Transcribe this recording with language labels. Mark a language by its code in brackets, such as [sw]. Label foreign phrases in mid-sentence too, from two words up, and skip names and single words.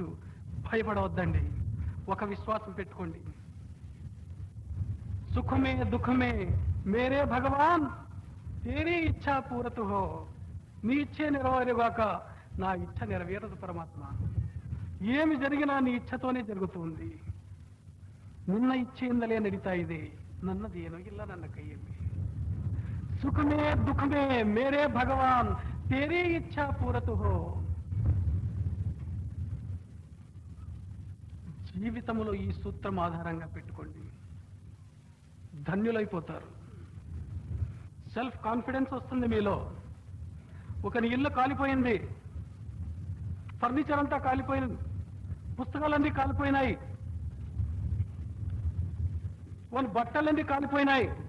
[te] భయపడవద్దండి, ఒక విశ్వాసం పెట్టుకోండి. [hi] सुखमे दुःखमे मेरे भगवान तेरी इच्छा पूरतु हो. [te] నీ ఇచ్చే నెరవేరుగాక, నా ఇచ్చ నెరవేరదు పరమాత్మ. ఏమి జరిగినా నీ ఇచ్చతోనే జరుగుతుంది. [kn] ನಿನ್ನ ಇಚ್ಛೆಯಿಂದಲೇ ನಡೀತಾ ಇದೆ, ನನ್ನದು ಏನೋ ಇಲ್ಲ, ನನ್ನ ಕೈಯಲ್ಲಿ. [hi] सुखमे दुःखमे मेरे भगवान तेरी इच्छा पूरतु हो. [te] జీవితంలో ఈ సూత్రం ఆధారంగా పెట్టుకోండి, ధన్యులైపోతారు. [en] self confidence [te] వస్తుంది మీలో. ఒకని ఇల్లు కాలిపోయింది, ఫర్నిచర్ అంతా కాలిపోయింది, పుస్తకాలన్నీ కాలిపోయినాయి, వాళ్ళ బట్టలన్నీ కాలిపోయినాయి.